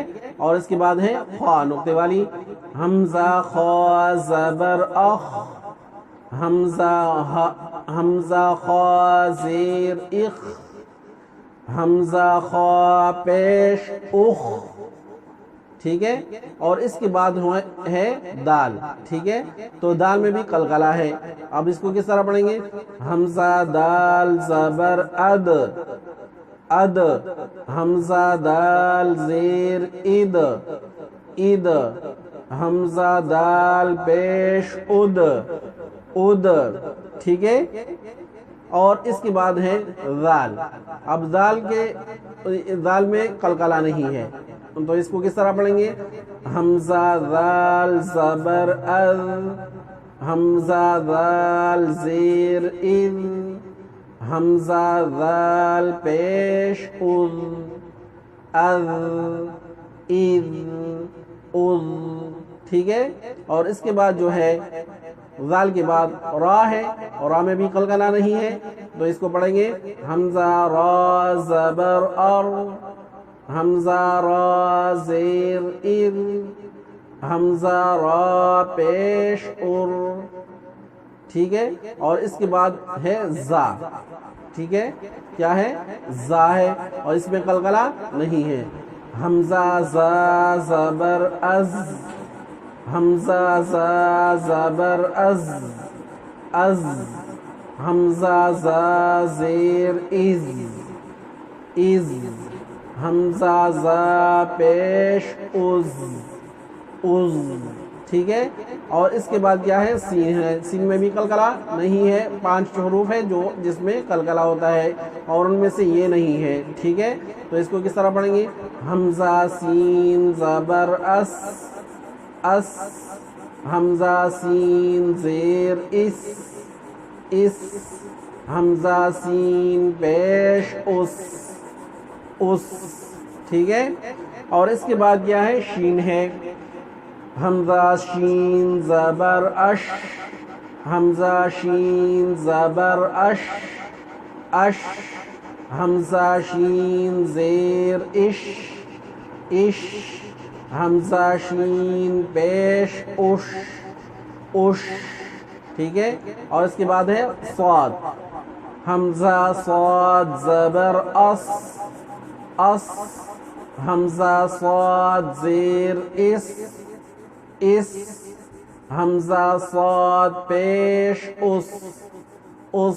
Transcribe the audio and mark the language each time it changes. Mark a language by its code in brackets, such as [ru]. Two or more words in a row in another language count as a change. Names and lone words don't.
[ur] اور اس کے بعد ہے خوا نقطے والی. حمزہ خوا زبر اخ، حمزہ خوا زیر اخ، حمزہ خوا پیش اخ، ٹھیک ہے. اور اس کے بعد ہے دال، ٹھیک ہے. تو دال میں بھی قلقلہ ہے. اب اس کو کس طرح پڑھیں گے حمزہ دال زبر اد، اد. حمزہ دال زیر اد، اد. حمزہ دال پیش اد، اد، ٹھیک ہے. اور اس کے بعد ہے ذال. اب ذال میں قلقلہ نہیں ہے تو اس کو کس طرح پڑھیں گے حمزہ ذال زبر اذ، حمزہ ذال زیر اذ، حمزہ ذال پیش اذ، اذ، اذ، اذ، ٹھیک ہے. اور اس کے بعد جو ہے ذال کے بعد را ہے اور را میں بھی قلقلہ نہیں ہے تو اس کو پڑھیں گے حمزہ را زبر ار، حمزہ را زیر ار، حمزہ را پیش ار، ٹھیک ہے. اور اس کے بعد ہے زا، ٹھیک ہے. کیا ہے زا ہے اور اس میں قلقلہ نہیں ہے. حمزہ زا زبر از، حمزہ زا زبر از، از. حمزہ زا زیر از، از. حمزہ زا پیش از، از، ٹھیک ہے. اور اس کے بعد کیا ہے سین ہے. سین میں بھی قلقلہ نہیں ہے. 5 حروف ہے جس میں قلقلہ ہوتا ہے اور ان میں سے یہ نہیں ہے، ٹھیک ہے. تو اس کو کس طرح پڑھیں گے حمزہ سین زبر اس، اس. حمزہ سین زیر اس، اس. حمزہ سین پیش اس، اس، ٹھیک ہے. اور اس کے بعد کیا ہے شین ہے. حمزہ شین زبر اش، حمزہ شین زبر اش، اش. حمزہ شین زیر اش، اش. حمزہ شین پیش اش، اش، ٹھیک ہے. اور اس کے بعد ہے صاد. حمزہ صاد زبر اس، اس. حمزہ صاد زیر اس، اس. حمزہ صاد پیش اس، اس.